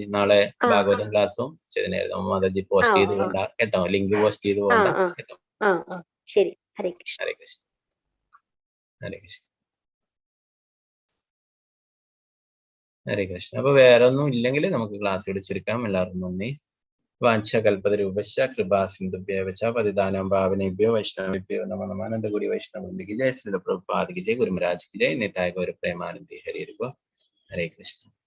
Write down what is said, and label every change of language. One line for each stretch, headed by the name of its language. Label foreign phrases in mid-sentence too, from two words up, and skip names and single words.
Malayalam: നാളെ ഭാഗവതം ക്ലാസ്സും ചൈതന്യ ഹരിതാമൃതം മാതാജി പോസ്റ്റ് ചെയ്ത് പോകണ്ട കേട്ടോ, ലിങ്ക് പോസ്റ്റ് ചെയ്ത് പോകണ്ട കേട്ടോ. ശരി. ഹരേ കൃഷ്ണ. ഹരേ കൃഷ്ണ. ഹരേ കൃഷ്ണ. ഹരേ കൃഷ്ണ. അപ്പൊ വേറെ ഒന്നും ഇല്ലെങ്കിൽ നമുക്ക് ക്ലാസ് ഇവിടെ ചുരുക്കാം. എല്ലാവർക്കും നന്ദി.
Sanskrit: വാഞ്ചകൽപതരൂപശ്ച കൃപാ സിന്ധുഭ്യവ ച പതിതാനാം പാവനേഭ്യോ വൈഷ്ണവേഭ്യോ നമോ നമഃ.
Hindi: अनन्तकोटि वैष्णववृन्द की जय. श्रील प्रभुपाद की जय. गुरु महाराज की जय.
Bangla: নিতাই গৌর প্রেমানন্দি হরি. হরে কৃষ্ণ.